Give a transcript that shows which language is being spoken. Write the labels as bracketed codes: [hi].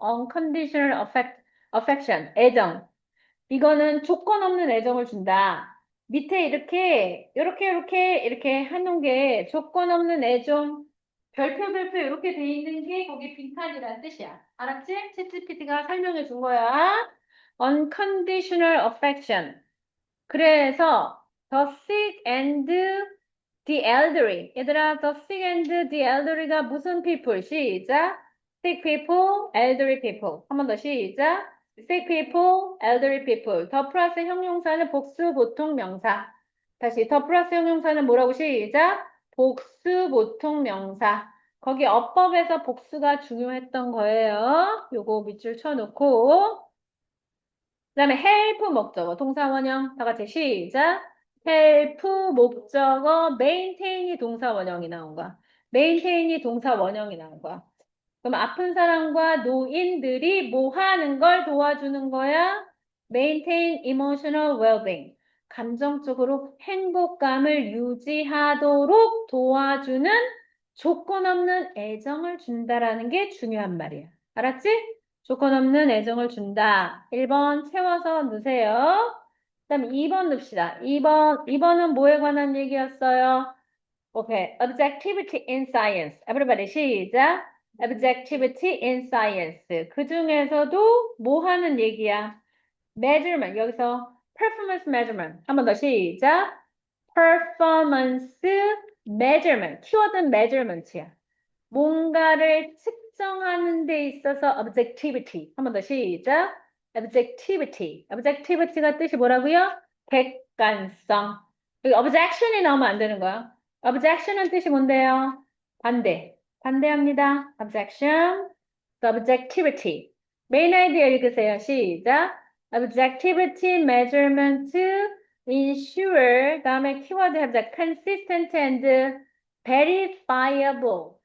[en] Unconditional affection, 애정. [ko] 이거는 조건 없는 애정을 준다. 밑에 이렇게 해놓은 게 조건 없는 애정, 별표 이렇게 돼 있는 게 거기 빈칸이라는 뜻이야. 알았지? 챗GPT가 설명해 준 거야. [en] Unconditional affection. [ko] 그래서 [en] the sick and the elderly. [ko] 얘들아, [en] the sick and the elderly가 [ko] 무슨 [en] people? [ko] 시작. [en] sick people, elderly people. [ko] 한 번 더 시작. [en] sick people, elderly people. [ko] 더 플러스 형용사는 복수 보통 명사. 다시 더 플러스 형용사는 뭐라고 시작? 복수 보통 명사. 거기 어법에서 복수가 중요했던 거예요. 요거 밑줄 쳐놓고 그다음에 help 목적어 동사 원형 다 같이 시작. help 목적어 maintain이 동사 원형이 나온 거야. maintain이 동사 원형이 나온 거야. 그럼 아픈 사람과 노인들이 뭐 하는 걸 도와주는 거야? [en] maintain emotional well-being. [ko] 감정적으로 행복감을 유지하도록 도와주는 조건 없는 애정을 준다라는 게 중요한 말이야. 알았지? 조건 없는 애정을 준다. 1번 채워서 넣으세요. 그다음 2번 넣읍시다. 2번은 뭐에 관한 얘기였어요? 오케이. [en] Objectivity in science. Everybody [ko] 시작. [en] Objectivity in science. [ko] 그 중에서도 뭐 하는 얘기야? [en] measurement. [ko] 여기서 [en] performance measurement. [ko] 한 번 더 시작. [en] performance measurement. [ko] 키워드 measurement야. 뭔가를 측정하는 데 있어서 objectivity. 한 번 더 시작. objectivity. objectivity가 뜻이 뭐라고요? 객관성. 여기 objection이 나오면 안 되는 거야. objection은 뜻이 뭔데요? 반대. 반대합니다. objection. The objectivity. 메인 아이디어 읽으세요. 시작. [en] objectivity measurement ensure [ko] 다음에 키워드 해보자. [en] consistent and verifiable.